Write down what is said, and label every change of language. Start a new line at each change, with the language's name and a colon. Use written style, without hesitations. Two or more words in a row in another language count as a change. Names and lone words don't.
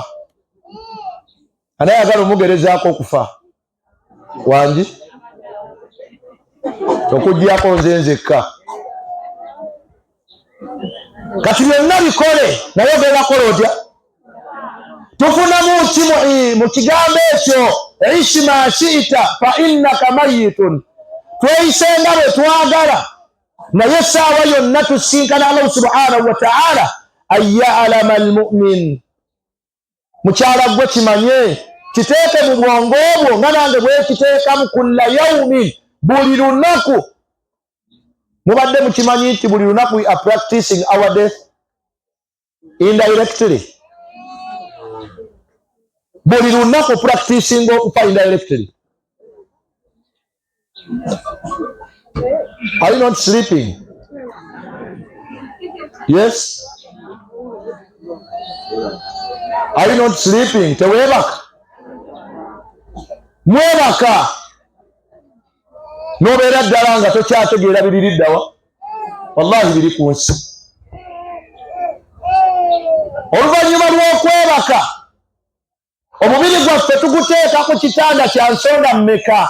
Ganda: Anayagala omugerezaako okufa? Wangi? Okuggyako nze nzekka. Kati byonna bikole, naye ogenda kukola otya? Tufunamu ki mu kigambo ekyo?
Arabic: عش ما شئت فإنك ميت.
Ganda: Tweyise nga bwe twagala, naye essaawa yonna tusinkana
Arabic: الله سبحانه وتعالى. أن يعلم المؤمن.
Ganda: Mukyala gwe kimanye, kiteeke mu bwongo bwo nga nange bwe kiteekamu
Arabic: كل يوم,
Ganda: buli lunaku. Mubadde mukimanyi nti buli lunaku
English: we are practicing our death indirectly.
Ganda: Buli lunaku practicing okufa indirectly.
English: Are you not sleeping? Yes? Are you not sleeping?
Ganda: Tewebaka. Mwebaka. Nobeera ddala nga tokyategeera biri ddawa. Wallahi biri ku nsi. Oluvannyuma lw'okwebaka, omubiri gwaffe tuguteeka ku kitanda kya nsonda mmeka?